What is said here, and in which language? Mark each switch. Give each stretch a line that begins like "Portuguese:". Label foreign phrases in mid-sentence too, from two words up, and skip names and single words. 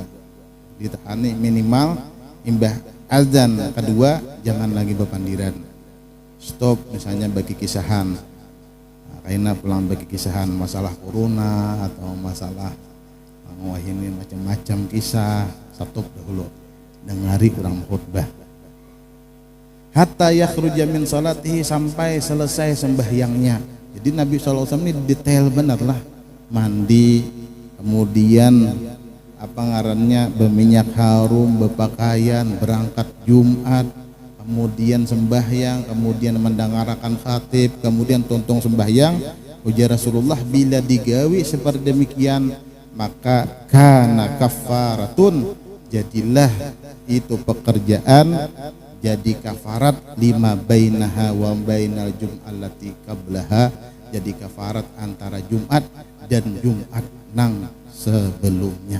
Banjar: Ditahani minimal imbah azan kedua jangan lagi bepandiran. Stop misalnya bagi kisahan. Nah, kaina pulang bagi kisahan masalah corona atau masalah ini macam-macam kisah, stop dahulu. Dengari kurang khutbah.
Arabic: Hatta yakhruja min salatihi,
Indonesian: sampai selesai sembahyangnya. Jadi Nabi SAW ini detail benar lah, mandi, kemudian apa ngarannya berminyak harum, berpakaian, berangkat Jumat, kemudian sembahyang, kemudian mendengarkan khatib,
Banjar: kemudian tuntung sembahyang. Ujar Rasulullah, bila digawi seperti demikian maka
Arabic: kana kafaratun,
Banjar: jadilah itu pekerjaan jadi kafarat
Arabic: lima bainaha wa bainal jum'allati qablaha,
Banjar: jadi kafarat antara Jumat dan Jumat nang sebelumnya.